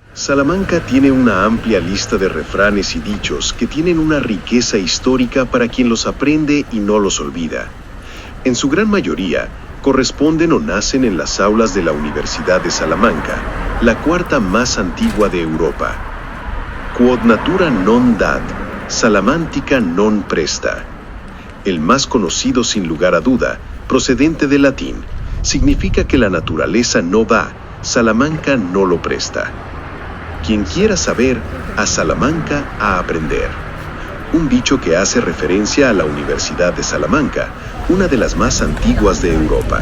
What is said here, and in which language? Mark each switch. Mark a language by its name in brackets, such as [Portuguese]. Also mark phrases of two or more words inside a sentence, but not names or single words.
[Spanish] Salamanca tiene una amplia lista de refranes y dichos que tienen una riqueza histórica para quien los aprende y no los olvida. En su gran mayoría, corresponden o nacen en las aulas de la Universidad de Salamanca, la cuarta más antigua de Europa. [Latin] Quod natura non dat, Salamantica non presta. [Spanish] El más conocido sin lugar a duda, procedente del latín, significa que la naturaleza no da, Salamanca no lo presta. Quien quiera saber, a Salamanca a aprender. Un dicho que hace referencia a la Universidad de Salamanca, una de las más antiguas de Europa.